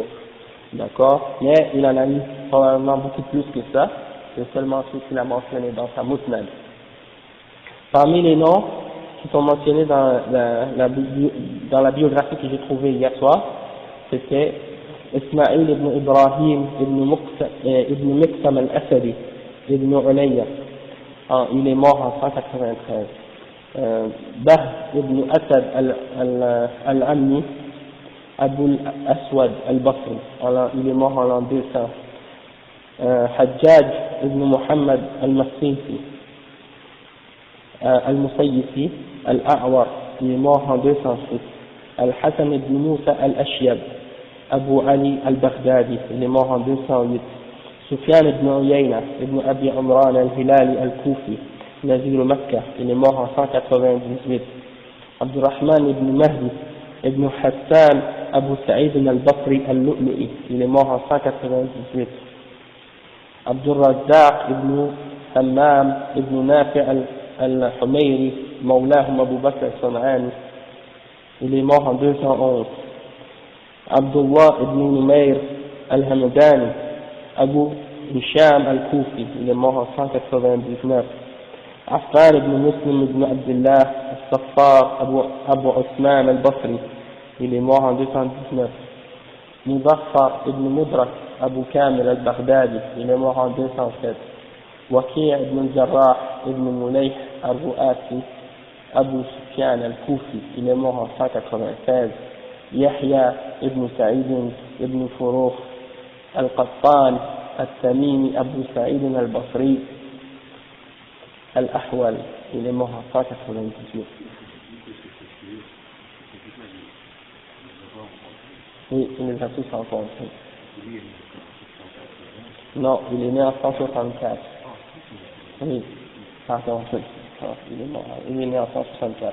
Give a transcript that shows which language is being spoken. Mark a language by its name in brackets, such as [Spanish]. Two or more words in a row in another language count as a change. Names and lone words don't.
[French] D'accord? Mais il en a eu probablement beaucoup plus que ça, c'est seulement ceux qu'il a mentionnés dans sa musnad. Parmi les noms qui sont mentionnés dans la biographie que j'ai trouvée hier soir, c'était Ismaïl ibn Ibrahim ibn Miqsam al-Asadi ibn Ulayya. Il est mort en 193. Bah ibn Asad al-Ammi Abu al-Aswad al-Basri. Il est mort en l'an 200. Hajjaj ibn Muhammad al-Masisi al-Musayyifi al-A'war, il est mort en 206. Al-Hassan ibn Musa al-Ashyab Abu Ali al-Baghdadi, il est mort en 208. Sufyan ibn Uyayna ibn Abi Umran al-Hilali al-Kufi, Nazir Makkah, il est mort en 198. Abdurrahman ibn Mahdi ibn Hassan Abu Sa'id al-Basri al-Lu'lu'i, il est mort en 198. Abdul Razzaq ibn Hammam ibn Nafi' al-Humayri, Mawlahum Abu Bakr al-San'ani, il est mort en 211. Abdullah ibn Numayr al-Hamdani, Abu Hisham al-Koufi, il est mort en 199. Affan ibn Muslim ibn Abdullah al-Saffar, Abu Osman al-Basri, il est mort en 219. Muzaffar ibn Mudrak, Abu Kamil al-Baghdadi, il est mort en 207. Waqi' ibn Jarrah ibn Mulayh al-Ru'asi, Abu Sufyan al-Koufi, il est mort en 196. Yahya ibn Sa'id ibn Furukh al-Qattan al-Tamimi, Abu Sa'id al-Basri al-Ahwal, il est mort en 198. Oui, il les a tous rencontrés. Non, il est né en 164. Oui, pardon, il est né en 164.